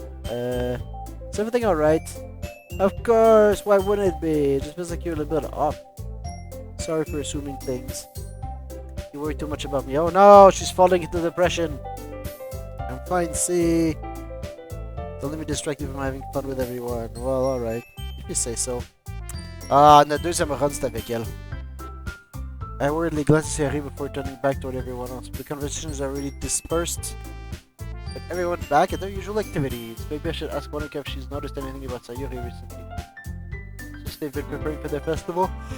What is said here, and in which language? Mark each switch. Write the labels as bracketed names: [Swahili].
[English] Is everything alright? Of course, why wouldn't it be? It just feels like you're a little bit off. Sorry for assuming things. You worry too much about me. Oh no, she's falling into depression. I'm fine, see. Don't let me distract you from having fun with everyone. Well, alright. If you say so. [French] Ah, notre deuxième run, c'était avec elle. [English] I worriedly glanced at Sayori before turning back toward everyone else. The conversation is already dispersed, but everyone's back at their usual activities. Maybe I should ask Monica if she's noticed anything about Sayori recently. Since they've been preparing for the festival.